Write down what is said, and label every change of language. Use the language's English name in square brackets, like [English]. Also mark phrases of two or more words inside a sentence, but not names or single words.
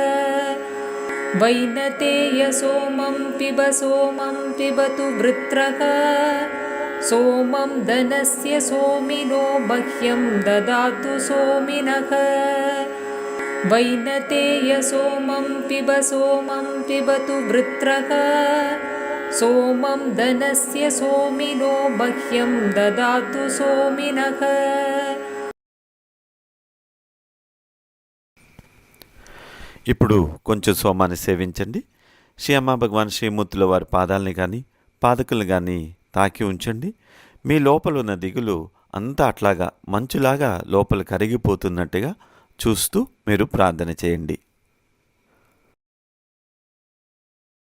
[Sanskrit] वैनतेय सोमं पिबतु वृत्रः सोमं धनस्य सोमिनो मह्यं ददातु सोमिनः वैनतेय सोमं पिबतु वृत्रः सोमं धनस्य सोमिनो मह्यं ददातु सोमिनः [Telugu] ఇప్పుడు కొంచెం సోమాన్ని సేవించండి. శ్రీ అమ్మా భగవాన్ శ్రీమూర్తుల వారి పాదాలని కానీ పాదకులు కానీ తాకి ఉంచండి. మీ లోపల ఉన్న దిగులు అంతా అట్లాగా మంచులాగా లోపల కరిగిపోతున్నట్టుగా చూస్తూ మీరు ప్రార్థన చేయండి.